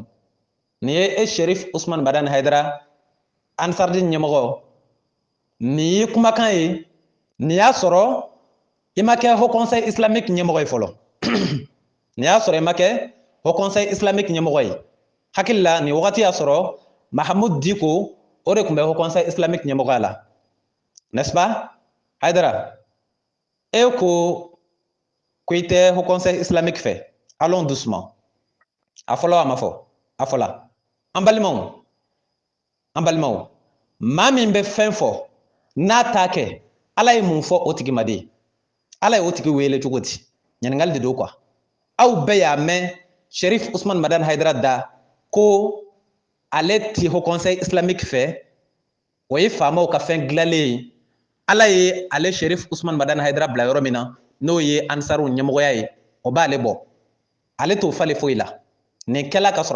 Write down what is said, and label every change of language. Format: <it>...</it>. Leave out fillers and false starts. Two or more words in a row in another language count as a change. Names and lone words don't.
<bm>nin ye e Cherif Ousmane Madani Haidara Ansarudine ɲɛmɔgɔ nin ye kumakan ye nin y'a sɔrɔ i ma kɛ Haut Conseil islamique ɲɛmɔgɔ ye fɔlɔ nin y'a sɔrɔ i ma kɛ Haut Conseil islamique ɲɛmɔgɔ ye hakili la nin wagati y'a sɔrɔ Mahamudu Diko o de tun bɛ Haut Conseil islamique ɲɛmɔgɔya la</bm> <fr>n'est-ce pas</fr> <bm>Haidara e ko i tɛ Haut Conseil islamique fɛ</bm> <fr>allons doucement</fr> <bm>a fɔlɔ a ma fɔ a fɔla an balimaw maa min bɛ fɛn fɔ n'a t'a kɛ ala ye mun fɔ o tigi ma de ala ye o tigi wele cogo di ɲininkali de don quoi aw bɛɛ y'a mɛn Cherif Ousmane Madani Haidara da ko ale ti Haut Conseil islamique fɛ o ye faamaw ka fɛn dilanlen ye ala ye ale Cherif Ousmane Madani Haidara bila yɔrɔ min na n'o ye Ansaru ɲɛmɔgɔya ye o b'ale bɔ ale t'o falen foyi la nin kɛla ka sɔrɔ a</bm>